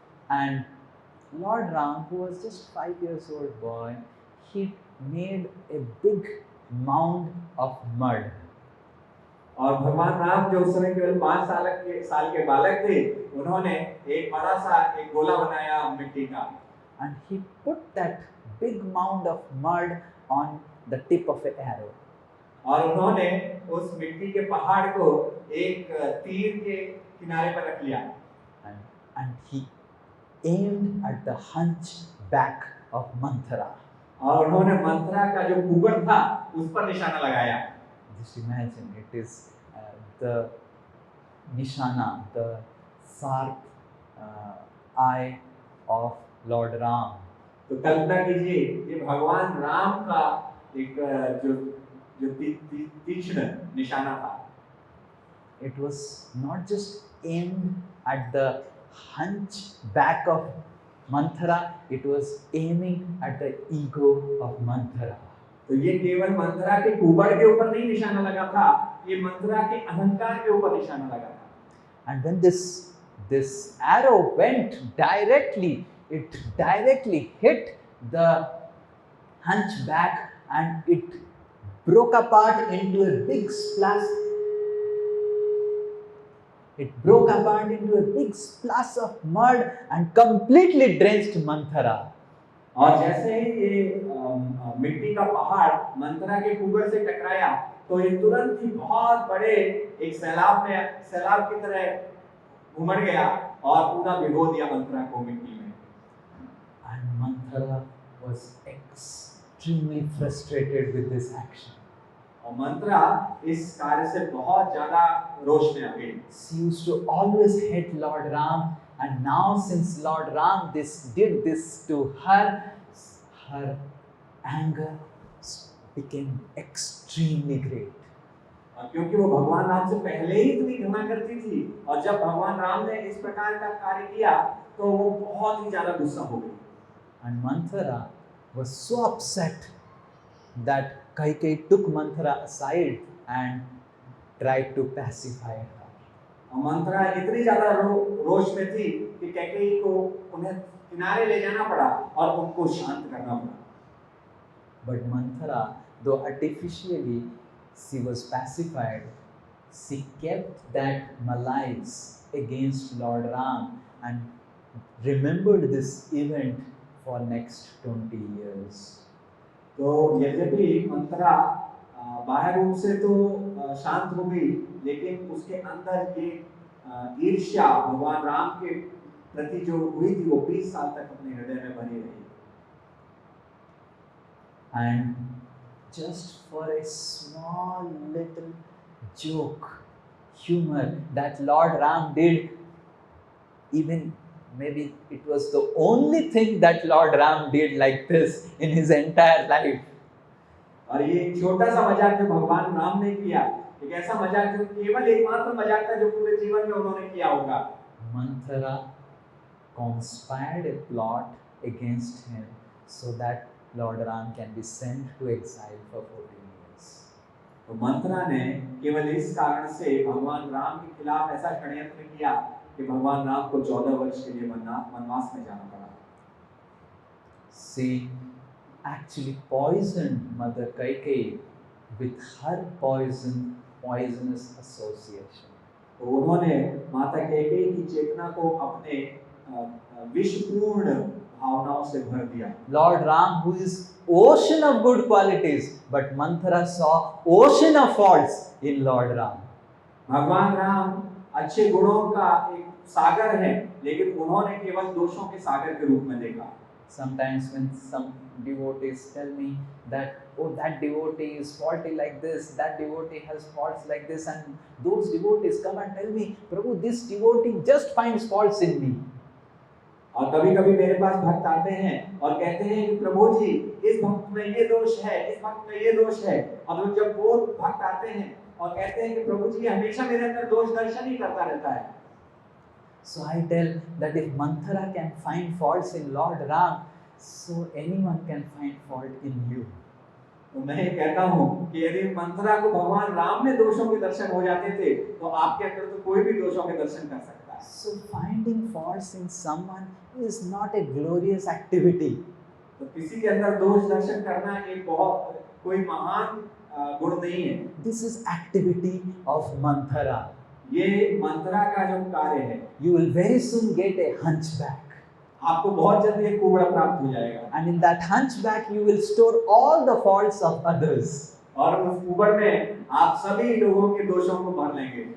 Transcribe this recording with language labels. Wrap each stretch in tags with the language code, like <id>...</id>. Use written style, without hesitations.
<en>And Lord Ram, who was just 5 years old boy, he made a big mound of mud.</en> <hi>और भगवान राम जो उस समय केवल 5 साल के बालक थे, उन्होंने एक बड़ा सा एक गोला बनाया मिट्टी का।</hi> <en>And he put that big mound of mud on the tip of an arrow.</en> <hi>और उन्होंने उस मिट्टी के पहाड़ को एक तीर के किनारे पर रख लिया।</hi> <en>And he aimed at the hunchback of Manthara.</en> <hi>और उन्होंने मंथरा का जो कुबड़ था उस पर निशाना लगाया।</hi> <en>Just imagine, it is the nishana, the sharp eye of Lord Ram.</en> <hi>तो कल्पना कीजिए, ये भगवान राम का एक जो तीक्ष्ण निशाना था।</hi> <en>It was not just aimed at the hunchback of Manthara, it was aiming at the ego of Manthara.</en> <hi>तो ये केवल मंथरा के कुबड़ के ऊपर नहीं निशाना लगा था, ये मंथरा के अहंकार के ऊपर निशाना लगा था।</hi> <en>And when this arrow went directly, it directly hit the hunchback, and it broke apart into a big splash. It broke apart into a big splash of mud and completely drenched Manthara.</en> <hi>और जैसे ही ये मिट्टी का पहाड़ मंथरा के कुबड़ से टकराया, तो ये तुरंत ही बहुत बड़े एक सैलाब की तरह उमड़ गया और पूरा भिगो दिया मंथरा को मिट्टी में।</hi> <en>And Manthara was extremely extremely frustrated with this action.</en> <hi>और मंत्रा इस कार्य से बहुत ज्यादा रोष में आ गई।</hi> <en>She used to always hate Lord Ram, and now since Lord Ram did this to her, her anger became extremely great.</en> <hi>क्योंकि वो भगवान राम से पहले ही इतनी घृणा करती थी और जब भगवान राम ने इस प्रकार का कार्य किया तो वो बहुत ही ज्यादा गुस्सा हो गई।</hi> <en>And Manthara was so upset that Kaikeyi took Manthara aside and tried to pacify her.</en> <hi>और मंत्रा इतनी ज्यादा रोष में थी कि कैकेयी को उन्हें किनारे ले जाना पड़ा और उनको शांत करना पड़ा।</hi> <en>But Manthara, though artificially she was pacified, she kept that malice against Lord Ram and remembered this event for next 20 years.</en> <hi>तो यद्यपि मंत्रा बाहर रूप से तो शांत हो गई, लेकिन उसके अंदर ये ईर्ष्या भगवान राम के प्रति जो हुई थी वो 20 साल तक अपने हृदय में बनी रही।</hi> <en>And just for a small little joke, humor that Lord Ram did, even maybe it was the only thing that Lord Ram did like this in his entire life.</en> <hi>और ये छोटा सा मजाक जो भगवान राम ने किया, एक ऐसा मजाक जो केवल एकमात्र मजाक था जो पूरे जीवन में उन्होंने किया होगा।</hi> <en>Manthara conspired a plot against him so that Lord Ram can be sent to exile for 14 years.</en> <hi>तो मंत्रा ने केवल इस कारण से भगवान राम के खिलाफ ऐसा षड्यंत्र किया कि भगवान राम को 14 वर्ष के लिए वनवास में जाना पड़ा।</hi> <en>She actually poisoned Mother Kaikeyi with her poisonous association.</en> <hi>तो उन्होंने माता कैकेयी की चेतना को अपने विषपूर्ण भावनाओं से भर दिया।</hi> <en>Lord Ram, who is ocean of good qualities, but Manthara saw ocean of faults in Lord Ram.</en> <hi>भगवान राम अच्छे गुणों का एक सागर है, लेकिन उन्होंने केवल दोषों के सागर के रूप में देखा।</hi> <en>Sometimes when some devotees tell me that, oh, that devotee is faulty like this, that devotee has faults like this, and those devotees come and tell me, Prabhu, this devotee just finds faults in me.</en> <hi>और कभी-कभी मेरे पास भक्त आते हैं और कहते हैं कि प्रभु जी, इस भक्त में ये दोष है, इस भक्त में ये दोष है, और जब वो भक्त आते हैं और कहते हैं कि प्रभु जी हमेशा मेरे अंदर दोष दर्शन ही करता रहता है।</hi> <en>So I tell that if Manthara can find faults in Lord Ram, so anyone can find fault in you.</en> <hi>तो मैं कहता हूँ कि यदि मंथरा को भगवान राम में दोषों के दर्शन हो जाते थे, तो आपके अंदर तो कोई भी दोषों के दर्शन कर सकता है।</hi> <en>So finding faults in someone is not a glorious activity.</en> <hi>तो किसी के अंदर दोष दर्शन करना एक बहुत कोई महान गुण नहीं है।</hi> <en>This is activity of Manthara.</en> <hi>ये मंथरा का जो कार्य है।</hi> <en>You will very soon get a hunchback.</en> <hi>आपको बहुत जल्दी एक कुबड़ा प्राप्त हो जाएगा।</hi> <en>And in that hunchback you will store all the faults of others.</en> <hi>और उस कुबड़ में आप सभी लोगों के दोषों को भर लेंगे।</hi>